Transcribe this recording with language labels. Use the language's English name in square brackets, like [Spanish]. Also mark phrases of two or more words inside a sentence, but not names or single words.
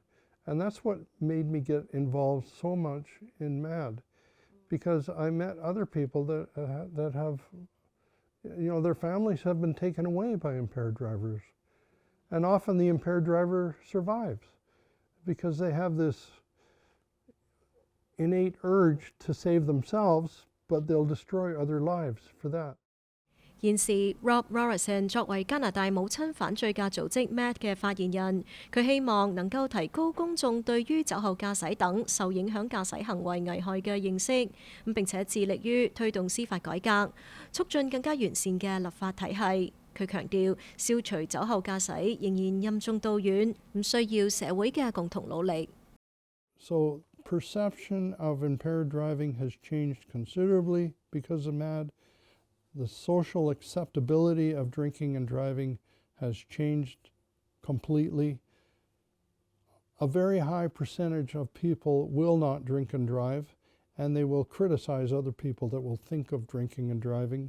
[English] And that's what made me get involved so much in MAD, because I met other people that have, their families have been taken away by impaired drivers. And often the impaired driver survives because they have this innate urge to save themselves, but they'll destroy other lives for that. [Cantonese] 現時 Rob Warrison 作為加拿大母親反醉駕組織 MAD 嘅發言人，佢希望能夠提高公眾對於酒後駕駛等受影響駕駛行為危害嘅認識，並且致力於推動司法改革，促進更加完善嘅立法體系。佢強調，消除酒後駕駛仍然任重道遠，唔需要社會嘅共同努力。 [English] So perception of impaired driving has changed considerably because of MAD. The social acceptability of drinking and driving has changed completely. A very high percentage of people will not drink and drive, and they will criticize other people that will think of drinking and driving.